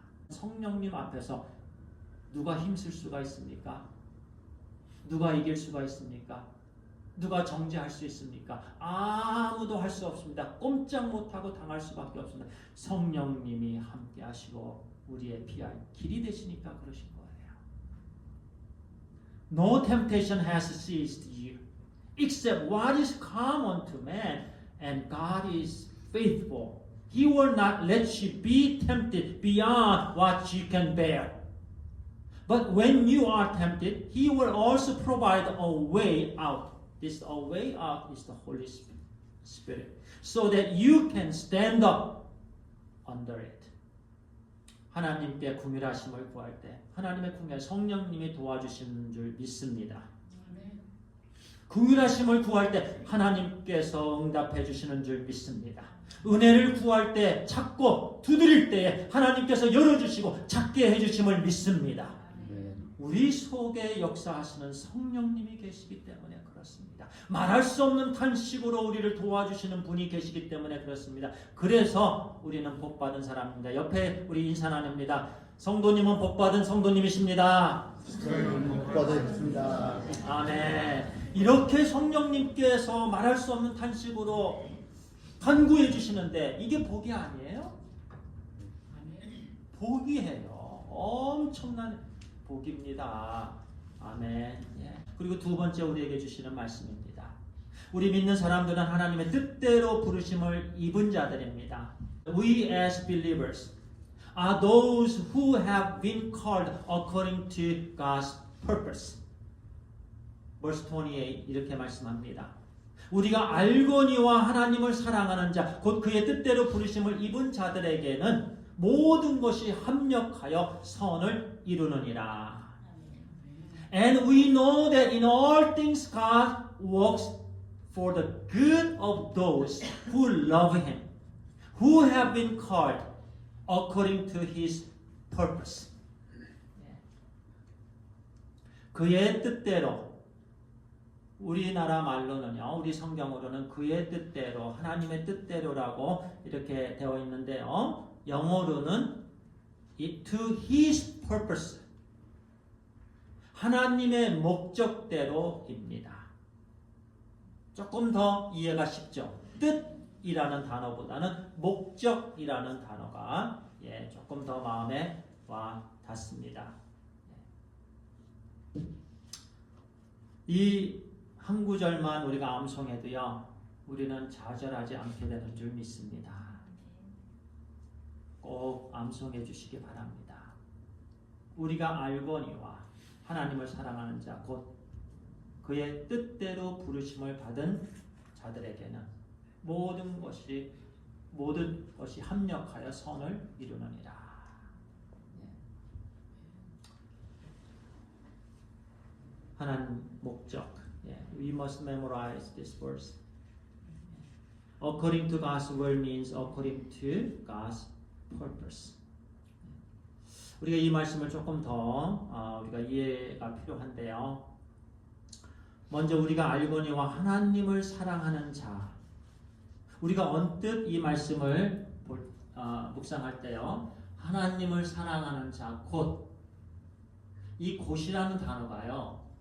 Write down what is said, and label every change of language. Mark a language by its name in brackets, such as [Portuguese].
[Korean] 성령님 앞에서 누가 힘쓸 수가 있습니까? 누가 이길 수가 있습니까? 누가 정죄할 수 있습니까? 아무도 할 수 없습니다. 꼼짝 못하고 당할 수밖에 없습니다. 성령님이 함께 하시고 우리의 피할 길이 되시니까 그러신 거예요. [English] No temptation has seized you except what is common to man, and God is faithful. He will not let you be tempted beyond what you can bear. But when you are tempted, He will also provide a way out. This a way out is the Holy Spirit, so that you can stand up under it. [Korean] 하나님께 궁휼하심을 구할 때 하나님의 궁휼 성령님이 도와주시는 줄 믿습니다. 궁휼하심을 구할 때 하나님께서 응답해 주시는 줄 믿습니다. 은혜를 구할 때 찾고 두드릴 때에 하나님께서 열어주시고 찾게 해주심을 믿습니다. 우리 속에 역사하시는 성령님이 계시기 때문에 그렇습니다. 말할 수 없는 탄식으로 우리를 도와주시는 분이 계시기 때문에 그렇습니다. 그래서 우리는 복받은 사람입니다. 옆에 우리 인사 나눕니다. 성도님은 복받은 성도님이십니다. 복받으셨습니다. 아멘. 이렇게 성령님께서 말할 수 없는 탄식으로 간구해 주시는데 이게 복이 아니에요? 복이에요. 엄청난 복입니다. 아멘. 예. 그리고 두 번째 우리에게 주시는 말씀입니다. 우리 믿는 사람들은 하나님의 뜻대로 부르심을 입은 자들입니다. [English] We as believers are those who have been called according to God's purpose. Verse 28 [Korean] 이렇게 말씀합니다. 우리가 알거니와 하나님을 사랑하는 자, 곧 그의 뜻대로 부르심을 입은 자들에게는 모든 것이 합력하여 선을 이루느니라. [English] And we know that in all things God works for the good of those who love Him, who have been called according to His purpose. [Korean] 그의 뜻대로 우리나라 말로는요, 우리 성경으로는 그의 뜻대로, 하나님의 뜻대로라고 이렇게 되어 있는데요. 영어로는 [English] to his purpose. [Korean] 하나님의 목적대로입니다. 조금 더 이해가 쉽죠. 뜻이라는 단어보다는 목적이라는 단어가 조금 더 마음에 와 닿습니다. 이 한 구절만 우리가 암송해도요, 우리는 좌절하지 않게 되는 줄 믿습니다. 꼭 암송해 주시기 바랍니다. 우리가 알거니와 하나님을 사랑하는 자, 곧 그의 뜻대로 부르심을 받은 자들에게는 모든 것이 합력하여 선을 이루느니라. 하나님 목적. [English] We must memorize this verse. According to God's will means according to God's purpose. [Korean] 우리가 이 말씀을 조금 더 우리가 이해가 필요한데요. 먼저 우리가 알거니와 하나님을 사랑하는 자. 우리가 언뜻 이 말씀을 묵상할 때요. 하나님을 사랑하는 자, 곧 이 곧이라는 단어가요.